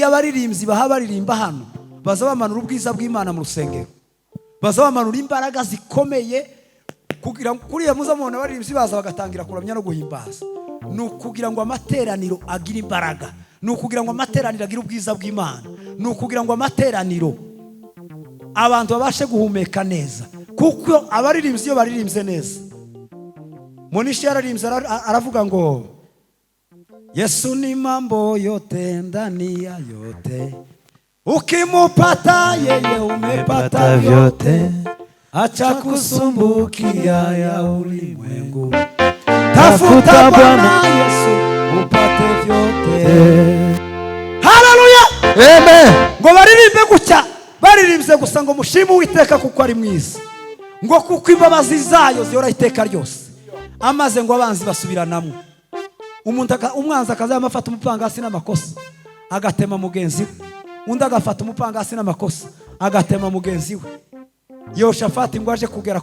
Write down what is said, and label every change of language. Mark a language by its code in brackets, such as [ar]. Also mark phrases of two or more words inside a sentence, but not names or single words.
[rn] abaririmbyi baha baririmba hano bazabamanura ubwiza bw'Imana mu rusengero bazabamanura imbaraga zikomeye kugira ngo kuriya muza mubona baririmbyi baza bagatangira kuramya no guhimbaza nukugira ngo amateraniro agire imbaraga nukugira ngo amateraniro agire ubwiza bw'Imana nukugira ngo amateraniro abantu babashe guhumeka neza kuko abaririmbyi iyo baririmbye neza Monishi yararimbye aravuga ngo [sw] Yesu ni mambo yote ndani ya yote ukimupata yeye umepata vyote acha kusumbukia ya ulimwengu tafuta Bwana Yesu upate vyote haleluya [rn] Amen. ngo baririmbe gutya baririmbye gusa ngo mushimu Uwiteka kuko ari mwiza ngo kuko imbabazi zayo zihora iteka ryose amaze ngo abanzi basubiranamo umwanzi akazamafata umupangasi n'amakosa agatema mugenzi we undi agafata umupangasi n'amakosa agatema mugenzi we Yoshafati ngo aje kugera